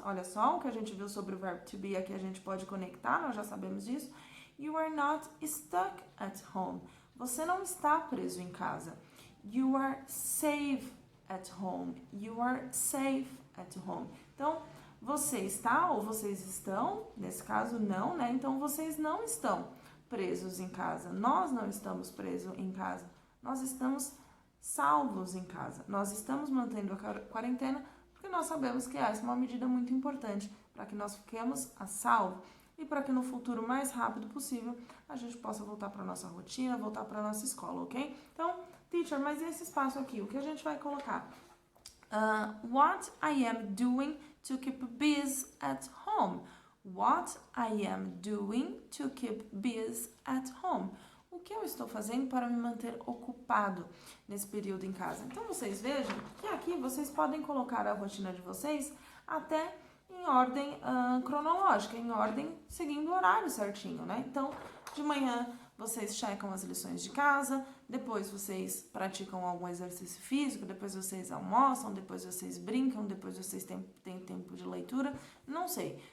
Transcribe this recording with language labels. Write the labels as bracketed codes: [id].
[pt] Olha só o que a gente viu sobre o verbo to be aqui, a gente pode conectar, nós já sabemos disso. [en] You are not stuck at home. [pt] Você não está preso em casa. [en] You are safe at home. You are safe at home. [pt] Então, você está ou vocês estão, nesse caso não, né? Então, vocês não estão presos em casa. Nós não estamos presos em casa. Nós estamos salvos em casa. Nós estamos mantendo a quarentena porque nós sabemos que essa é uma medida muito importante para que nós fiquemos a salvo e para que no futuro mais rápido possível a gente possa voltar para nossa rotina, voltar para nossa escola, ok? Então, teacher, mas esse espaço aqui, o que a gente vai colocar? [en] What I am doing to keep busy at home. What I am doing to keep busy at home. [pt] O que eu estou fazendo para me manter ocupado nesse período em casa? Então, vocês vejam que aqui vocês podem colocar a rotina de vocês até em ordem cronológica, em ordem seguindo o horário certinho, né? Então, de manhã vocês checam as lições de casa, depois vocês praticam algum exercício físico, depois vocês almoçam, depois vocês brincam, depois vocês têm tempo de leitura, não sei.